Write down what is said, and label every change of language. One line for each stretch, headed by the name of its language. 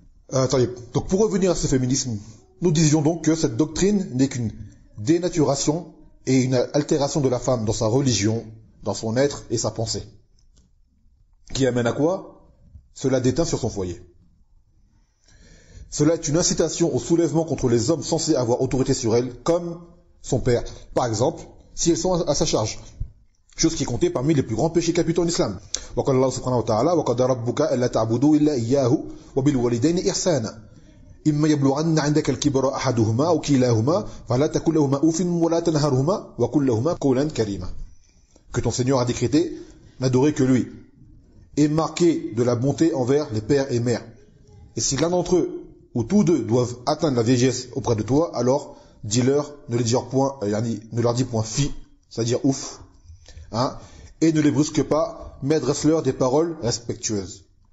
French: Donc pour revenir à ce féminisme, nous disions donc que cette doctrine n'est qu'une dénaturation et une altération de la femme dans sa religion, dans son être et sa pensée. Qui amène à quoi? Cela déteint sur son foyer. Cela est une incitation au soulèvement contre les hommes censés avoir autorité sur elle, comme son père, par exemple, si elles sont à sa charge. Chose qui est comptée parmi les plus grands péchés capitaux en islam.
Arabic: وقال الله سبحانه وتعالى وقد ربك ألا تعبدوا إلا إياه وبالوالدين إحسانا إما يبلغن عندك الكبر أحدهما أو كلاهما فلا تقل لهما أوف ولا تنهرهما وقل لهما قولا كريما.
French: Que ton Seigneur a décrété n'adorer que lui et marquer de la bonté envers les pères et mères. Et si l'un d'entre eux ou tous deux doivent atteindre la vieillesse auprès de toi, alors dis-leur, ne leur dis point fi, c'est-à-dire ouf, et ne les brusque pas, mais adresse-leur des paroles respectueuses.